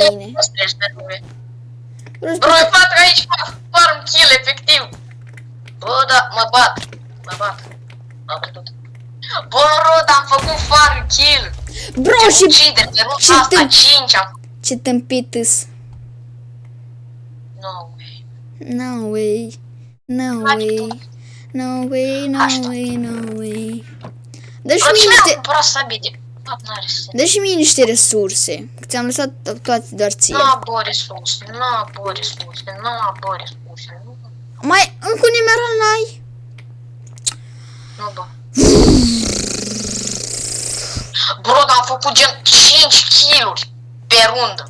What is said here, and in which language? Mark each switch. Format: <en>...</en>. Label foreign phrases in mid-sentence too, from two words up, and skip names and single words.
<ro>Nu stres pe lume. Vreau să Bro, eu fac aici</ro> <en>farm kill,</en> <ro>efectiv. Bă, da, mă bat. M-am bătut. Bă, Rod, am făcut</ro> <en>farm kill.</en> <ro>Bro, și Ucidere, de și ruta asta, te- 5 am... ce tâmpit îs.</ro> <en>No way. No way. No way. No way, no way, no way.</en> <ro>Dă-și Bro, mie cine a niște... cumpărat sabie de... Bă, n-are sens. Dă-și mie niște resurse. Că ți-am lăsat toate doar ție. N-a bă resurse, n-a bă resurse. Mai, încă un emerald n-ai? Nu, bă. Bro, dar am făcut gen 5 kill-uri pe rundă.</ro>